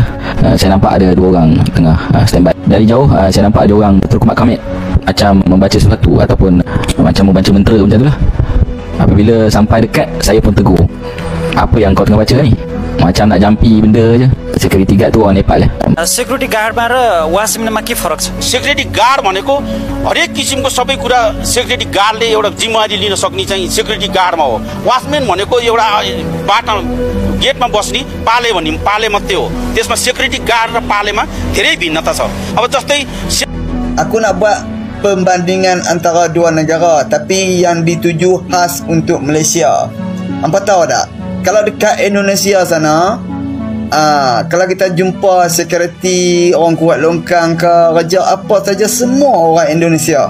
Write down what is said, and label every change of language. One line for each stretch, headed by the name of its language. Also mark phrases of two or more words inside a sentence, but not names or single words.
Malay: Saya nampak ada dua orang tengah standby. Dari jauh saya nampak ada orang terkumat kamit, macam membaca sesuatu ataupun macam membaca mentera macam tu lah. Apabila sampai dekat, saya pun tegur. Apa yang kau tengah baca ni? Macam nak jampi benda je.
English: Security guard
Malay: tu orang Nepal lah.
English: Security guard
Nepali: ma र वाचम्यानमा के फरक छ?
English: Security guard
Nepali: भनेको हरेक किसिमको सबै कुरा
English: security guard
Nepali: ले एउटा जिम्मेवारी लिन सक्ने चाहिँ
English: security guard
Nepali: मा हो. वाचम्यान भनेको एउटा बाटो गेटमा बस्ने पाले भन्ने पाले मात्रै हो. त्यसमा
English: security guard
Nepali: र पालेमा धेरै भिन्नता छ. अब जस्तै
Malay: Aku nak buat pembandingan antara dua negara, tapi yang dituju khas untuk Malaysia. Hampa tahu tak? Kalau dekat Indonesia sana, kalau kita jumpa security, orang kuat longkang ke raja apa saja, semua orang Indonesia.